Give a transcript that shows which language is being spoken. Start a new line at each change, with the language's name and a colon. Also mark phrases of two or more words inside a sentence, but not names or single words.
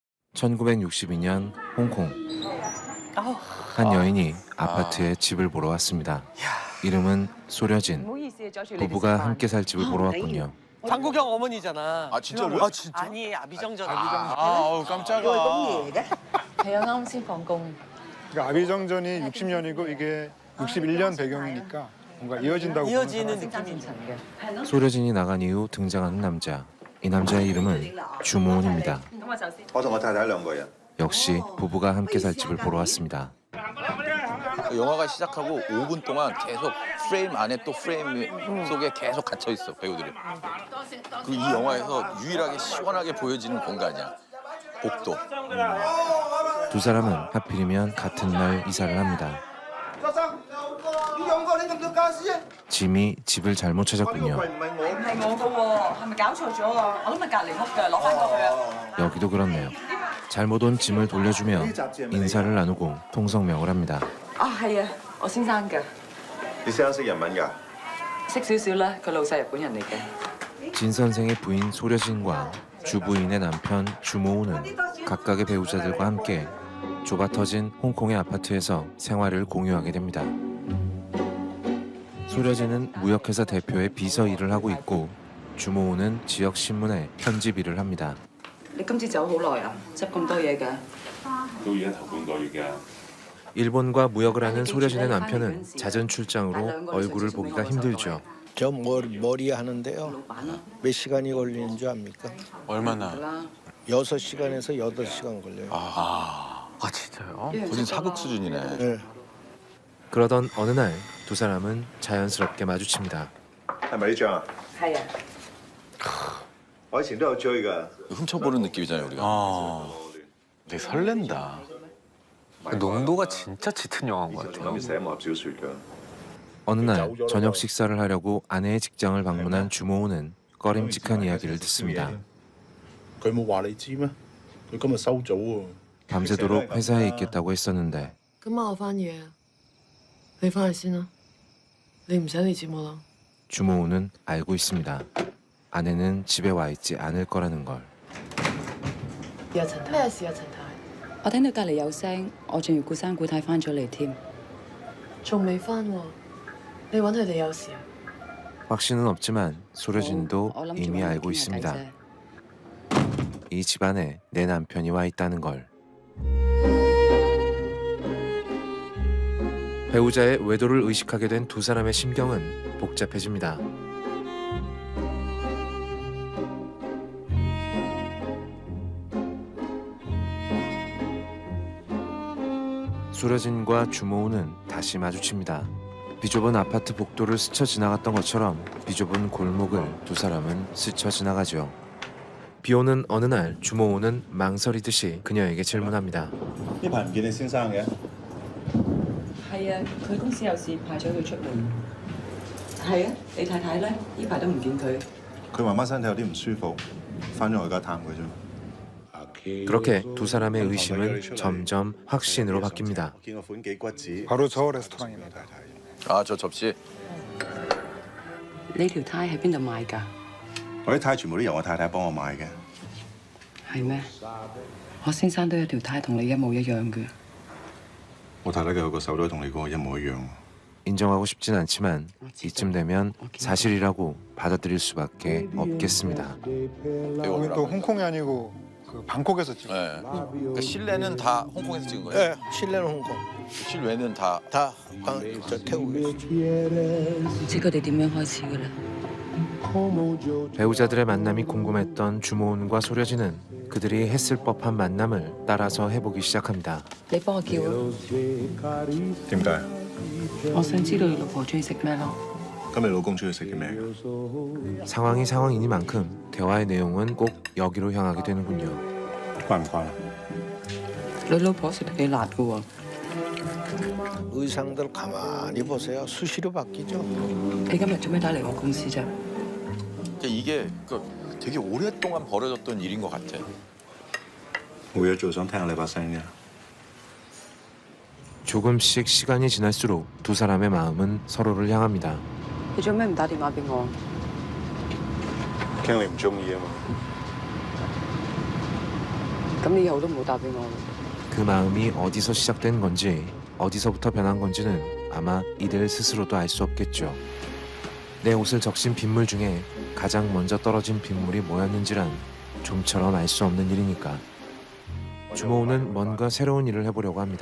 Korean: 1962년 홍콩. 한 여인이 아파트에 집을 보러 왔습니다. 이름은 소려진. 부부가 함께 살 집을 보러 왔군요. 장국영 어머니잖아. 아 진짜로요? 아 진짜? 아니 아비정전. 아우 깜짝아.
Cantonese: 係啊，啱先放工。
Korean: 그러니까 아비정전이 60년이고 이게 61년 배경이니까 뭔가 이어진다고 보는 이어지는 사람이 느낌이.
Cantonese: 層嘅。
Korean: 소려진이 나간 이후 등장하는 남자. 이 남자의 이름은 주모은입니다.
Cantonese: 咁我就先。我同我太太兩個人。
Korean: 역시 부부가 함께 살 집을 보러 왔습니다. 영화가 시작하고 5분 동안 계속 프레임 안에 또 프레임 속에 계속 갇혀 있어 배우들이. 그 이 영화에서 유일하게 시원하게 보여지는 공간이야. 복도. 두 사람은 하필이면 같은 날 이사를 합니다. 짐이 집을 잘못 찾았군요.
Cantonese: 唔係我嘅喎，係咪搞錯咗啊？我諗係隔離屋㗎，攞翻過去啊。
Korean: 여기도 그렇네요. 잘못 온 짐을 돌려주며 인사를 나누고 통성명을 합니다.
Cantonese: 啊，係啊，我先生㗎，你先生識日文㗎？識少少啦，佢老細日本人嚟嘅。
Korean: 진 선생의 부인 소려진과 주부인의 남편 주모우는 각각의 배우자들과 함께 좁아터진 홍콩의 아파트에서 생활을 공유하게 됩니다. 소려진은 무역회사 대표의 비서 일을 하고 있고 주모우는 지역 신문에 편집 일을 합니다.
Cantonese: 你今次走好耐啊，執咁多嘢㗎。到而家頭半個月嘅。
Korean: 일본과 무역을 하는 소려진의 남편은 잦은 출장으로 얼굴을 보기가 힘들죠. 저 머리 하는데요. 몇 시간이 걸리는 줄 압니까? 얼마나? 6시간에서 8시간 걸려요. 아 진짜요? 거진 사극 수준이네. 네. 그러던 어느 날 두 사람은 자연스럽게 마주칩니다.
Cantonese: 係咪呢張啊？係啊。我以前都有追㗎。
Korean: 훔쳐보는 느낌이잖아요 우리가. 되게 설렌다. 농도가 진짜 짙은 영화인 것
Cantonese: 仲
Korean: 같아요.
Cantonese: 諗住寫武俠小説㗎。
Korean: 어느 날 저녁 식사를 하려고 아내의 직장을 방문한 주모우는 꺼림칙한 이야기를 듣습니다.
Cantonese: 佢冇話你知咩？佢今日收早喎。
Korean: 밤새도록 회사에 있겠다고 했었는데
Cantonese: 今晚我翻夜啊，你翻去先啦，你唔使理接我啦。
Korean: 주모우는 알고 있습니다. 아내는 집에 와 있지 않을 거라는 걸.
Cantonese: 咩事啊，陳太？我聽到隔離有聲，我仲要顧生顧太翻咗嚟添。仲未翻喎？你揾佢哋有事啊？
Korean: 확신은 없지만 소려진도 이미 알고 있습니다. 이 집안에 내 남편이 와 있다는 걸. 배우자의 외도를 의식하게 된 두 사람의 심경은 복잡해집니다. 소려진과 주모우는 다시 마주칩니다. 비좁은 아파트 복도를 스쳐 지나갔던 것처럼 비좁은 골목을 두 사람은 스쳐 지나가죠. 비오는 어느 날 주모우는 망설이듯이 그녀에게 질문합니다.
Cantonese: 呢排唔見你先生嘅？係啊，佢公司有事派咗佢出門。係啊，你太太咧？呢排都唔見佢。佢媽媽身體有啲唔舒服，翻咗我而家探佢啫。
Korean: 그렇게 두 사람의 의심은 점점 확신으로 바뀝니다.
Cantonese: 見個款幾骨子。
Korean: 바로 저 레스토랑입니다. 아 저 접시.
Cantonese: 呢條呔喺邊度買㗎？我啲呔全部都由我太太幫我買嘅。係咩？我先生都有條呔同你一模一樣嘅。我太太嘅個手都同你嗰個一模一樣。
Korean: 인정하고 싶진 않지만 이쯤 되면 사실이라고 받아들일 수밖에 없겠습니다. 여기 또 홍콩이 아니고 그 방콕에서 찍은. 네. 그러니까 실내는 다 홍콩에서 찍은 거예요? 네, 실내는 홍콩. 실외는 다. 저 태국에서.
Cantonese: 唔知佢哋點樣開始㗎啦。
Korean: 배우자들의 만남이 궁금했던 주모은과 소려진은 그들이 했을 법한 만남을 따라서 해보기 시작합니다.
Cantonese: 你幫我叫啊！點解？我想知道你老婆中意食咩咯。咁你老公中意食啲咩？
Korean: 상황이 상황이니만큼 대화의 내용은 꼭 여기로 향하게 되는군요.
Cantonese: 關唔關？你老婆食得幾辣㗎喎。
Korean: 의상들 가만히 보세요. 수시로 바뀌죠.
Cantonese: 你今日做咩打嚟我公司啫？
Korean: 그러니까 이게 되게 오랫동안 벌어졌던 일인 것 같아.
Cantonese: 冇嘢做，想聽下你把聲啫。
Korean: 조금씩 시간이 지날수록 두 사람의 마음은 서로를 향합니다.
Cantonese: 你做咩唔打電話俾我？驚你唔中意啊嘛。咁你以後都唔好打俾我。
Korean: 그 마음이 어디서 시작된 건지 어디서부터 변한 건지는 아마 이들 스스로도 알 수 없겠죠. 내 옷을 적신 빗물 중에 가장 먼저 떨어진 빗물이 뭐였는지란 좀처럼 알 수 없는 일이니까. 주모우는 뭔가 새로운 일을 해보려고 합니다.